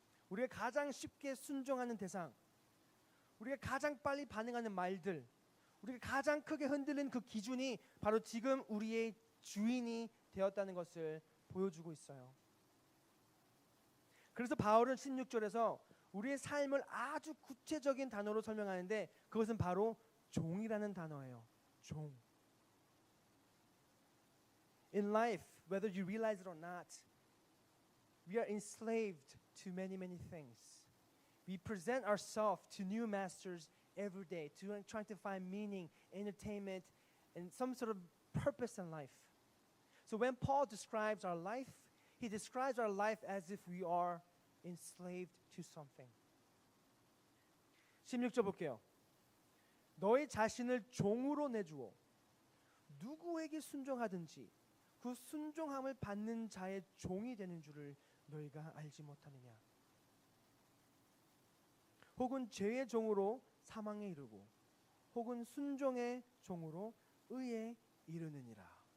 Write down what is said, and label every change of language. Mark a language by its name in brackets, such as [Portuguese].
[Korean] 우리가 가장 쉽게 순종하는 대상, 우리가 가장 빨리 반응하는 말들, 우리가 가장 크게 흔들리는 그 기준이 바로 지금 우리의 주인이 되었다는 것을 보여주고 있어요. 그래서 바울은 16절에서 우리의 삶을 아주 구체적인 단어로 설명하는데 그것은 바로 종이라는 단어예요. 종. [English] In life, whether you realize it or not, we are enslaved to many things. We present ourselves to new masters every day, trying to find meaning, entertainment, and some sort of purpose in life. So when Paul describes our life, he describes our life as if we are enslaved to something. [Korean] 16절 볼게요. 너희 자신을 종으로 내주어 누구에게 순종하든지 그 순종함을 받는 자의 종이 되는 줄을 너희가 알지 못하느냐. 혹은 죄의 종으로 사망에 이르고 혹은 순종의 종으로 의에 이르느니라.